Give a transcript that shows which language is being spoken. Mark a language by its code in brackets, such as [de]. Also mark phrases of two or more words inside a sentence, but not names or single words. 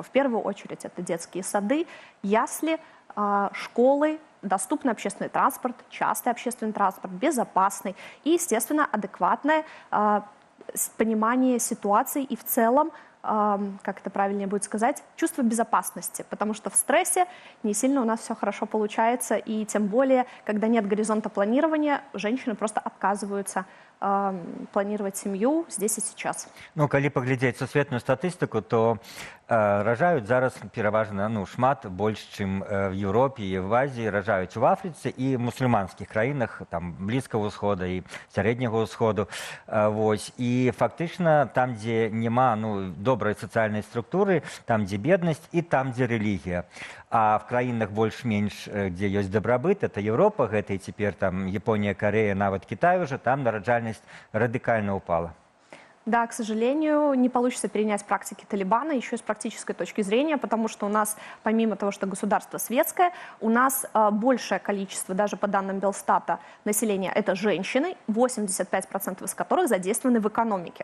[ru] В первую очередь это детские сады, ясли, школы, доступный общественный транспорт, частый общественный транспорт, безопасный и, естественно, адекватное понимание ситуации и в целом, как это правильнее будет сказать, чувство безопасности, потому что в стрессе не сильно у нас все хорошо получается, и тем более, когда нет горизонта планирования, женщины просто отказываются планировать семью здесь и сейчас. [be] Ну, калі паглядзець сусветную статыстыку, то ражаюць зараз пераважна шмат больш, чым в Еўропе і в Азіі, ражаюць у Афрыцы і мусульманскіх краінах, там Блізкага ўсхода і Сярэдняга ўсходу. Вось. І фактычна там, дзе няма добрай сацыяльнай структуры, там, дзе беднасць і там, дзе рэлігія. А в краінах больш-менш, дзе ёсць дабрабыт, это Еўропа, гэта і цяпер там Японія, Корея, нават Кітай уже, там нараджальнасць радикально упала. [ru] Да, к сожалению, не получится перенять практики Талибана еще и с практической точки зрения, потому что у нас, помимо того, что государство светское, у нас большее количество, даже по данным Белстата, населения – это женщины, 85% из которых задействованы в экономике.